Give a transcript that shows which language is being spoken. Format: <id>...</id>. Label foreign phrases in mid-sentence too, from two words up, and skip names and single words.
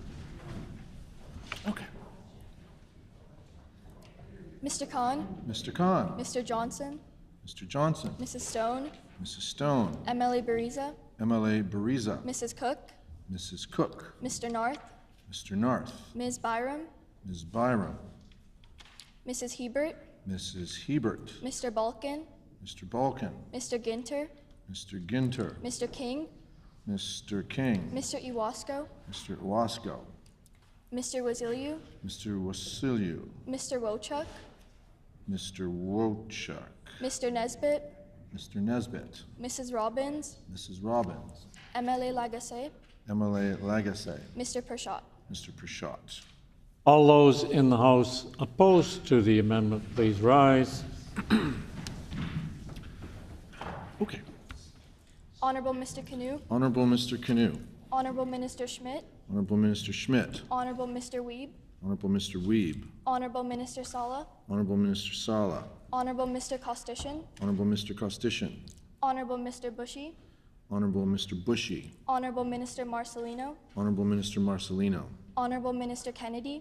<en>Mr. Khan, Mr. Khan, Mr. Johnson, Mr. Johnson, Mrs. Stone, Mrs. Stone, MLA Bariza, MLA Bariza, Mrs. Cook, Mrs. Cook, Mr. Narth, Mr. Narth, Ms. Byram, Ms. Byram, Mrs. Hebert, Mrs. Hebert, Mr. Balkin, Mr. Balkin, Mr. Ginter, Mr. Ginter, Mr. King, Mr. King, Mr. Iwasko, Mr. Iwasko, Mr. Wasiliu, Mr. Wasiliu, Mr. Wochuk, Mr. Wochuk, Mr. Nesbitt, Mr. Nesbitt, Mrs. Robbins, Mrs. Robbins, MLA Lagacé, MLA Lagacé, Mr. Pershaw. Mr. Prashot. All those in the House opposed to the amendment, please rise. Okay. Honorable Mr. Canoe, Honorable Mr. Canoe, Honorable Minister Schmidt, Honorable Minister Schmidt, Honorable Mr. Wiebe, Honorable Mr. Wiebe, Honorable Minister Sala, Honorable Minister Sala, Honorable Mr. Costician, Honorable Mr. Costician, Honorable Mr. Bushy, Honorable Mr. Bushy, Honorable Minister Marcelino, Honorable Minister Marcelino, Honorable Minister Kennedy,</en>